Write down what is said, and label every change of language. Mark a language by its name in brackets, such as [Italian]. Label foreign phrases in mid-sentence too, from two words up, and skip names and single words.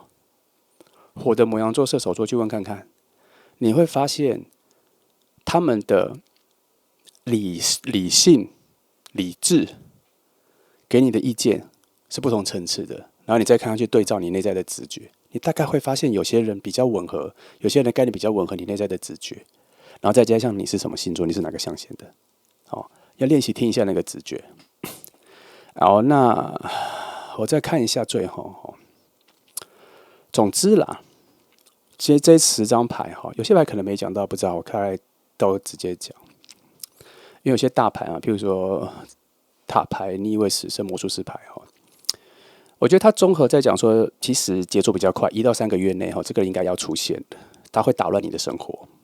[Chinese] 火的牡羊座、射手座去問看看，你會發現他們的理性、理智給你的意見是不同層次的。然後你再看上去對照你內在的直覺，你大概會發現有些人比較吻合，有些人的概念比較吻合你內在的直覺。然後再加上你是什麼星座，你是哪個象限的，好，要練習聽一下那個直覺。好，那我再看一下最後。總之啦，其實這10張牌哈，有些牌可能沒講到，不知道，我大概都直接講。因為有些大牌啊，譬如說塔牌、逆位死神、魔術師牌哈，我覺得它綜合在講說，其實節奏比較快，1到3個月內哈，這個應該要出現的，它會打亂你的生活。